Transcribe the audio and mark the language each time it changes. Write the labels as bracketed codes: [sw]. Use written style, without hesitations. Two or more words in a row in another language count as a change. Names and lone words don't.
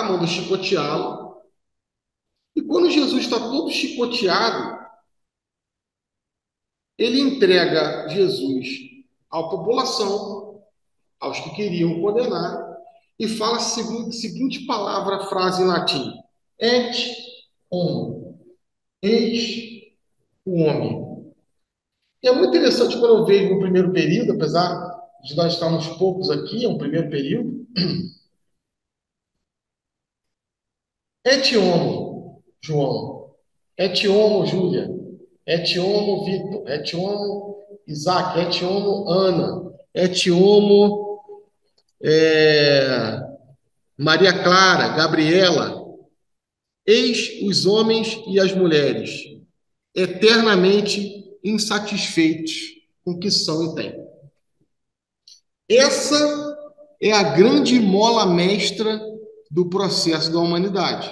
[pt] Manda chicoteá-lo. E quando Jesus está todo chicoteado, ele entrega Jesus à população, aos que queriam condenar, e fala a seguinte palavra, frase em latim: [la] et homo, [pt] eis o homem. E é muito interessante quando eu vejo no primeiro período, apesar de nós estarmos poucos aqui, é um primeiro período, [la] et homo, João, et homo, Júlia, et homo, Vitor, et homo, Isaac, et homo, Ana, et homo, Maria Clara, Gabriela. [pt] Eis os homens e as mulheres, eternamente insatisfeitos com o que são e têm. Essa é a grande mola mestra do processo da humanidade.